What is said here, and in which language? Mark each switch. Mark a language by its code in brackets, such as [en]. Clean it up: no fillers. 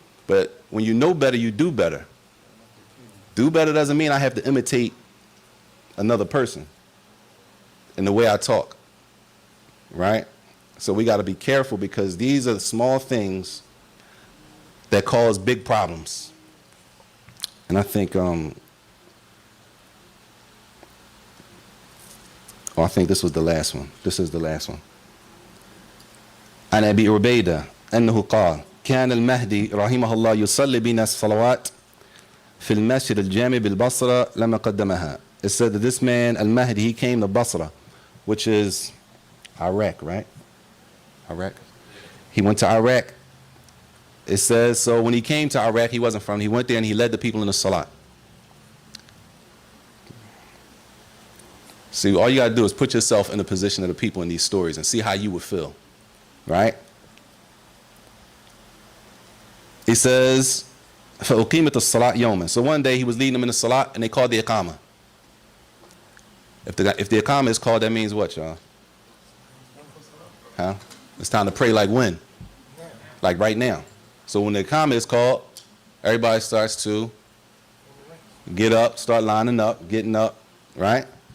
[en] But when you know better, you do better. Do better doesn't mean I have to imitate another person in the way I talk, right? So we got to be careful because these are the small things that cause big problems. And I think, I think this was the last one. This is the last one. [ar] عن أبي عبيدة أنه قال كان المهدي رحمه الله يصلي بنا الصلوات في المسجد الجامع بالبصرة لما قدمها. [en] It said that this man, Al-Mahdi, he came to Basra, which is Iraq, right? Iraq. He went to Iraq. It says, so when he came to Iraq, he wasn't from, he went there and he led the people in the Salat. See, all you got to do is put yourself in the position of the people in these stories and see how you would feel, right? He says, [ar] فَأُقِيمَتِ الصَّلَاةِ يَوْمًا. [en] So one day he was leading them in the Salat and they called the Iqamah. If the Iqamah is called, that means what, y'all? Huh? It's time to pray like when? Like right now. So when the Iqamah is called, everybody starts to get up, start lining up, getting up, right?